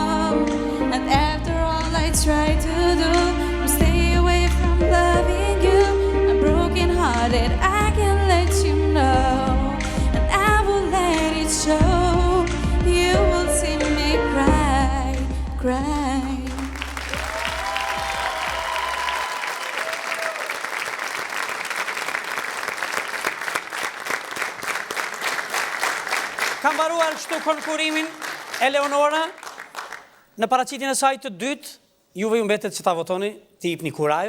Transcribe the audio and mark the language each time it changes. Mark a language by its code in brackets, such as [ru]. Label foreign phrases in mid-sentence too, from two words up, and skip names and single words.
[en] And after all I try to do, stay away from loving you. I'm broken hearted, I can let you know, and I will let it show. You will see me cry, cry. [sq] Kam mbaruar kështu konkurimin Eleonora. Në paraqitjen e saj të dytë, juve ju mbetet që ta votoni, të jepni kurajo.